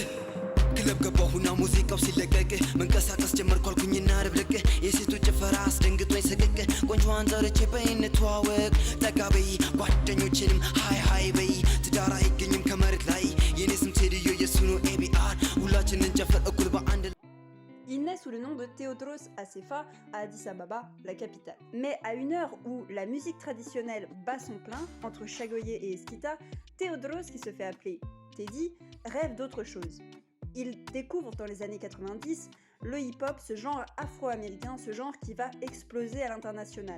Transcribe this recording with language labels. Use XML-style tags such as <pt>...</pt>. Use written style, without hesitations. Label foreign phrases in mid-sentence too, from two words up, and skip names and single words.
<am>ክለብ ገባሁና ሙዚቃው ሲለቀቅ መንቀሳቀስ ጀመርኩ አልኩኝና ረብለቅ የሴቶች ጭፈራ አስደንግጦኝ ሰቀቅ ቆንጆዋን ዘርቼ በይንተዋወቅ ጠጋ በይ ጓደኞቼንም ሃይ ሃይ በይ ትዳር አይገኝም ከመሬት ላይ የኔ ስም ቴዲዮ የሱ ነው ኤቢአር ሁላችንን ጨፈር እኩል በአንድ</am> <fr>Il naît sous le nom de Théodros Assefa à Addis Ababa, la capitale. Mais à une heure où la musique traditionnelle bat son plein, entre Chagoyé et Eskita, Théodros, qui se fait appeler Teddy, rêve d'autre chose. Il découvre dans les années 90 le hip-hop, ce genre afro-américain, ce genre qui va exploser à l'international.</fr>